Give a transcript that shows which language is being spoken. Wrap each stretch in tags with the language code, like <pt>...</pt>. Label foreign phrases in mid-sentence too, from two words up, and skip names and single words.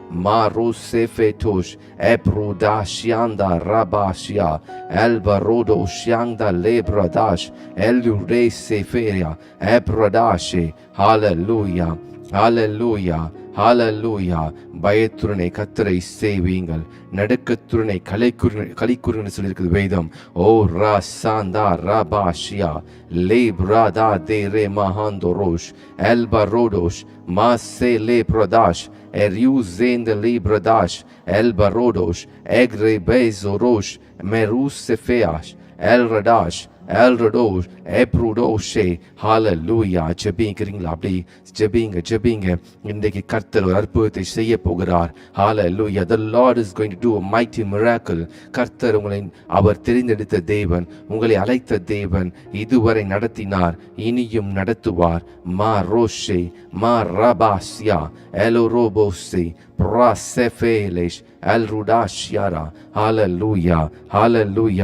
<ta>Marusefetosh Eprudashianda Rabashia Albarodo Shianda Lebradash Elure Seferia Epradashe. Hallelujah. Hallelujah. ஹalleluya. பயத்துடனே கர்த்தரை சேவியுங்கள், நடுக்கத்துடனே கலிக்குறுன்னு சொல்லியிருக்குது வேதம். ஓ ராசாந்தா ராபாஷியா லேப்ராதா தேரே மஹாந்தோரோஷ் எல்பரோடோஷ் மாசே லேப்ரதாஷ் எரியூசேந்த லேப்ரதாஷ் எல்பரோடோஷ் எக்ரே பேசோரோஷ் மெரூசெஃபேயாஷ் எல்ரடாஷ் எல்ரடோஷ் எப்ரூடோஷே. ஹalleluya. ஜெபிக்கிறீங்களா? அப்படி ஜெபிங்க. இன்றைக்கு கர்த்தர் ஒரு அற்புதத்தை செய்ய போகிறார். ஹalleluya.</ta> <en>The Lord is going to do a mighty miracle.</en> <ta>கர்த்தர் உங்களை அவர் தெரிந்தெடுத்த தேவன், உங்களை அழைத்த தேவன், இதுவரை நடத்தினார், இனியும் நடத்துவார். மா ரோஷே மா ரபாசியா எலோரோபோசே பிரசெஃபேலேஷ் எல்ருடாஷியாரா. ஹalleluya. ஹalleluya.</ta>